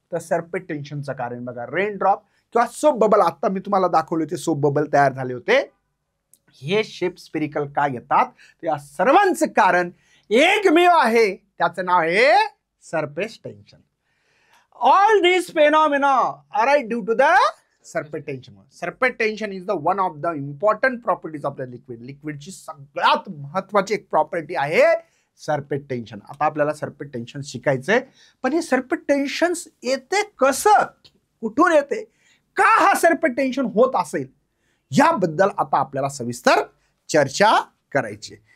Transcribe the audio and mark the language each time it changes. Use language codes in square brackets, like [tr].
[mr] तर सरपेट टेन्शनचं कारण बघा. रेन ड्रॉप किंवा सोप बबल, आता मी तुम्हाला दाखवले होते सोप बबल तयार झाले होते. हे शेप स्पेरिकल का येतात? या सर्वांचं कारण एकमेव आहे, त्याचं नाव आहे surface tension. [en] All this phenomena arise due to the surface tension. Surface tension is the one of the important properties of the liquid. [mr] लिक्विडची सगळ्यात महत्वाची एक प्रॉपर्टी आहे सरफेस टेन्शन. आता आपल्याला सरफेस टेन्शन शिकायचंय, पण हे सरफेस टेन्शन येते कसं, कुठून येते, का हा सरफेस टेन्शन होत असेल, याबद्दल आता आपल्याला सविस्तर चर्चा करायची.